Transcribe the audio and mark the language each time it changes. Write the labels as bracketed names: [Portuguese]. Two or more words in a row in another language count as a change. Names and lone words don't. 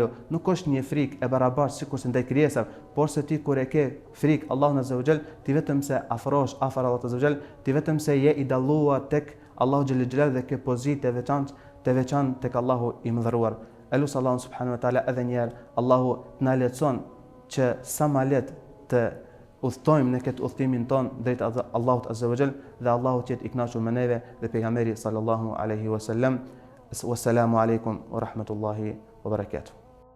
[Albanian] Nuk është një frikë e barabartë sikur se ndaj krijesave, por se ti kur e ke frikë Allahun [Arabic] عز وجل, [Albanian] ti vetëm se afrohesh afër Allahut [Arabic] عز وجل, [Albanian] ti vetëm se je i dalluar tek Allahu [Arabic] جل جلاله [Albanian] dhe ke pozitë të veçantë tek Allahu i mëdhëruar. Elus Allahun [Arabic] سبحانه وتعالى [Albanian] edhe një herë Allahu na lehtëson që sa më lehtë udhtojmë në këtë udhtimin ton drejt Allahut [Arabic] عز وجل [Albanian] dhe Allahu të jetë i kënaqur me neve dhe pejgamberi [Arabic] صلى الله عليه وسلم. والسلام عليكم ورحمة الله وبركاته.